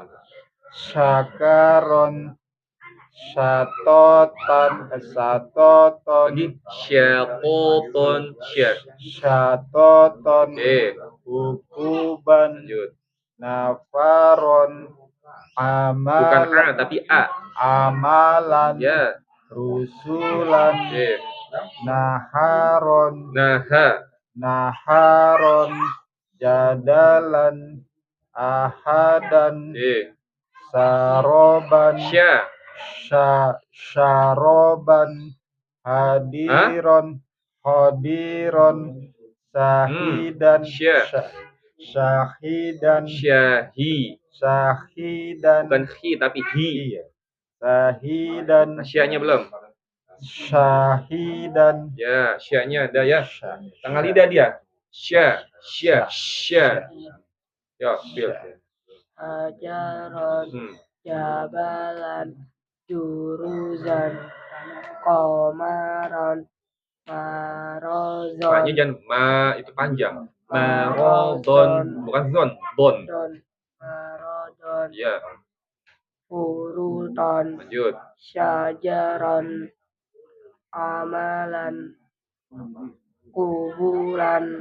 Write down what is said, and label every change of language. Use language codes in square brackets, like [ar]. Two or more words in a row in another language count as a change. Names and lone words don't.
[ar] سكرا شططا. Satoton. [id] Lagi syatoton, sya. [ar] Satoton. [id] Oke, [ar] Hukuban. [id] lanjut. [ar] Nafaron. [id] Bukan a [ar] Amalan. [id] tapi a. [ar] Amalan. [id] Ya, [ar] Rusulan. [id] oke. [ar] Naharon. Naha, نهرا جدلا. Ahadan. [id] oke. [ar] Saroban. Sya, شربا حضرا. حضرا شهدا. Sya. Syahidan. syahi. Syahidan. [id] Bukan hi tapi hi. Iya. Syahidan. Nah, syanya belum. [ar] Syahidan. [id] Ya, syanya ada ya. Tengah lidah dia. Sya, sya, sya. Ya, bil. [ar] Hajaron, Hmm. جبلا جرزا قمرا مرضا, [id] Ma-nya jangan ma itu panjang. Marodon, bukan zon, don. [ar] marodon, [id] Ya, [ar] uruton, [id] lanjut. [ar] شجرا عملا قبلا,